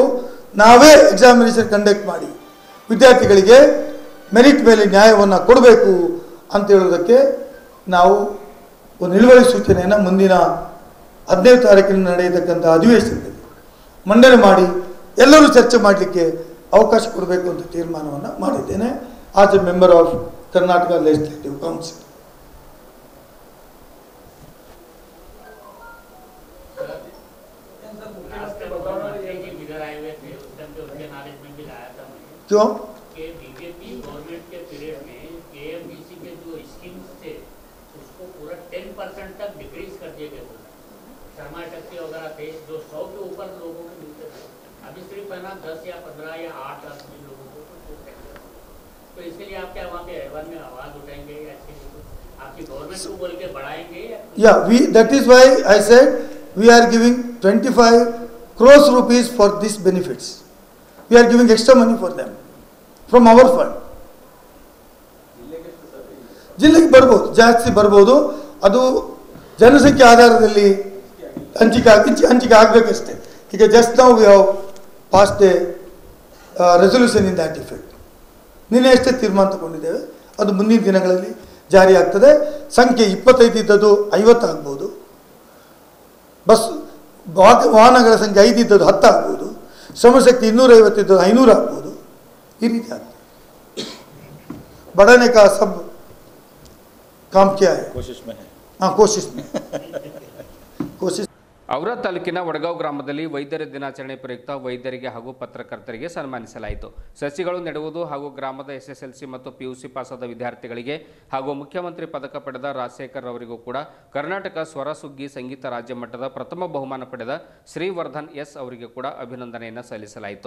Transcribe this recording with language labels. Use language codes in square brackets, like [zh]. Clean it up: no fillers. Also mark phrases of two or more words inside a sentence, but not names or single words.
[kn] ನಾವೇ [en] examination conduct [kn] ಮಾಡಿ ವಿದ್ಯಾರ್ಥಿಗಳಿಗೆ ಮೆರಿಟ್ ಮೇಲೆ ನ್ಯಾಯವನ್ನು ಕೊಡಬೇಕು ಅಂತ ಹೇಳೋದಕ್ಕೆ ನಾವು ಒಂದು ನಿಲುವಳಿ ಸೂಚನೆಯನ್ನು ಮುಂದಿನ 15 ತಾರೀಕಿನ ನಡೆಯತಕ್ಕಂಥ ಅಧಿವೇಶನದಲ್ಲಿ ಮಂಡನೆ ಮಾಡಿ ಎಲ್ಲರೂ ಚರ್ಚೆ ಮಾಡಲಿಕ್ಕೆ ಅವಕಾಶ ಕೊಡಬೇಕು ಅಂತ ತೀರ್ಮಾನವನ್ನು ಮಾಡಿದ್ದೇನೆ. [en] As a member of Karnataka Legislative Council. [hi] क्यों? बीजेपी गवर्नमेंट के पीरियड में केएमडीसी के जो स्कीम्स थे उसको पूरा 10% तक डिक्रीज कर दिए गए थे. शर्मा टक्के वगैरह थे जो 100 के ऊपर लोगों को मिलते थे. अभी सिर्फ है ना 10 या 15 या 8 आदमी लोगों को. तो इसके लिए आप क्या वहाँ पे ऐवान में आवाज उठाएंगे या आपकी गवर्नमेंट को बोल के बढ़ाएंगे? [en] Yeah, that is why I said we are giving 25 crores rupees for these benefits. We are giving extra money for them from our fund. [kn] ಜಿಲ್ಲೆಗೆ ಬರ್ಬೋದು, ಜಾಸ್ತಿ ಬರ್ಬೋದು. ಅದು ಜನಸಂಖ್ಯೆ ಆಧಾರದಲ್ಲಿ ಹಂಚಿಕೆ ಆಗಬೇಕಷ್ಟೇ. ಈಗ ಜಸ್ಟ್ ನಾವು [en] we have passed a resolution in that effect. [kn] ನಿನ್ನೆ ಅಷ್ಟೇ ತೀರ್ಮಾನ ತಗೊಂಡಿದ್ದೇವೆ. ಅದು ಮುಂದಿನ ದಿನಗಳಲ್ಲಿ ಜಾರಿ ಆಗ್ತದೆ. ಸಂಖ್ಯೆ 25 ಇದ್ದದ್ದು 50 ಆಗ್ಬೋದು. ಬಸ್ ವಾಹನಗಳ ಸಂಖ್ಯೆ 5 ಇದ್ದದ್ದು 10 ಆಗ್ಬೋದು. ಶ್ರಮಶಕ್ತಿ 250 ಇದ್ದದ್ದು 500 ಆಗ್ಬೋದು. ಈ ರೀತಿ ಆಗ್ತದೆ. [hi] बढ़ाने का सब काम किया है, कोशिश में है. हाँ, कोशिश में कोशिश. [kn] ಔರಾ ತಾಲೂಕಿನ ವಡಗಾಂವ್ ಗ್ರಾಮದಲ್ಲಿ ವೈದ್ಯರ ದಿನಾಚರಣೆ ಪ್ರಯುಕ್ತ ವೈದ್ಯರಿಗೆ ಹಾಗೂ ಪತ್ರಕರ್ತರಿಗೆ ಸನ್ಮಾನಿಸಲಾಯಿತು. ಸಸಿಗಳು ನೆಡುವುದು ಹಾಗೂ ಗ್ರಾಮದ SSLC ಮತ್ತು PUC ಪಾಸಾದ ವಿದ್ಯಾರ್ಥಿಗಳಿಗೆ ಹಾಗೂ ಮುಖ್ಯಮಂತ್ರಿ ಪದಕ ಪಡೆದ ರಾಜಶೇಖರ್ ಅವರಿಗೂ ಕೂಡ ಕರ್ನಾಟಕ ಸ್ವರ ಸುಗ್ಗಿ ಸಂಗೀತ ರಾಜ್ಯ ಮಟ್ಟದ ಪ್ರಥಮ ಬಹುಮಾನ ಪಡೆದ ಶ್ರೀವರ್ಧನ್ ಎಸ್ ಅವರಿಗೆ ಕೂಡ ಅಭಿನಂದನೆಯನ್ನು ಸಲ್ಲಿಸಲಾಯಿತು.